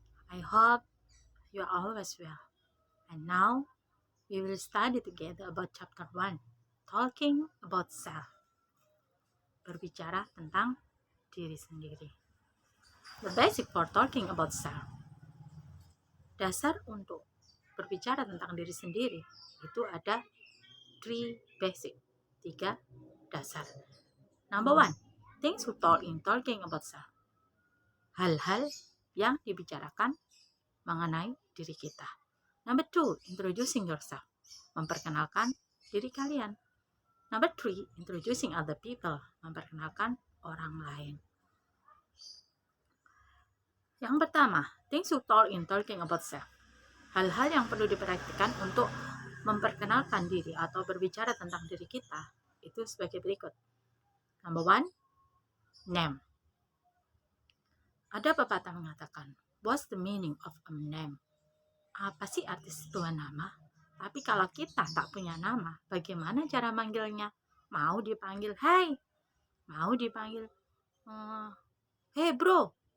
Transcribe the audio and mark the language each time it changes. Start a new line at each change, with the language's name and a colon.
English: I hope you are always well. And now we will study together about chapter 1, talking about self.
Indonesian: Berbicara tentang diri sendiri.
English: The basic for talking about self.
Indonesian: Dasar untuk berbicara tentang diri sendiri itu ada 3 basic, 3 dasar.
English: Number 1, things we talk in talking about self.
Indonesian: Hal-hal yang dibicarakan mengenai diri kita.
English: Number 2, introducing yourself.
Indonesian: Memperkenalkan diri kalian.
English: Number 3, introducing other people.
Indonesian: Memperkenalkan orang lain. Yang pertama,
English: things you talk in talking about self.
Indonesian: Hal-hal yang perlu diperhatikan untuk memperkenalkan diri atau berbicara tentang diri kita itu sebagai berikut.
English: Number 1, name.
Indonesian: Ada pepatah mengatakan,
English: what's the meaning of a name?
Indonesian: Apa sih arti sebuah nama? Tapi kalau kita tak punya nama, bagaimana cara manggilnya? Mau dipanggil hey? Mau dipanggil hey bro?